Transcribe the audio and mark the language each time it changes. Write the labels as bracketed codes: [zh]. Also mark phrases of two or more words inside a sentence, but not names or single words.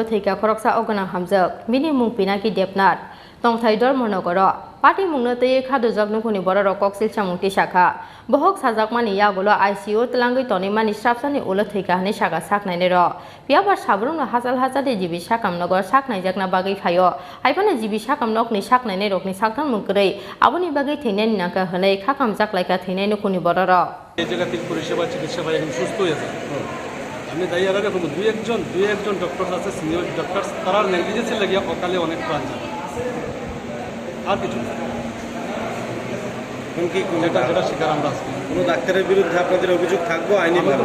[trp] thika khoroksa ogonang hamjak bini mung pinaki depnat tongthai dormonogor party mungno tiyei khadojak nukuni bororok koksil chamungti shakha bohok sajakmani yagulo ICU telangui tonimani strapsani ulo thika hani saka saknainai ro piabar sabrungno hajal hajali jibi sakam nogor saknaijakna bagai phayo haibane jibi sakam nokni saknainai rokni saktan mungkrai aboni bagai theinani naka hanai khakamjak laika theinai nukuni bororo [bn] এই জায়গাতে পরিষেবা চিকিৎসা ভাই এখন সুস্থ হয়ে যায় আমি তাই আর আগে দুই একজন ডক্টর আছে [en] senior doctor [bn] তার নেগলিজেন্সের লাগিয়া অকালে অনেক প্রাণ যায় আর কিছু না যেটা শিকার আমরা আছি কোনো ডাক্তারের বিরুদ্ধে আপনাদের অভিযোগ থাকবো আইনিভাবে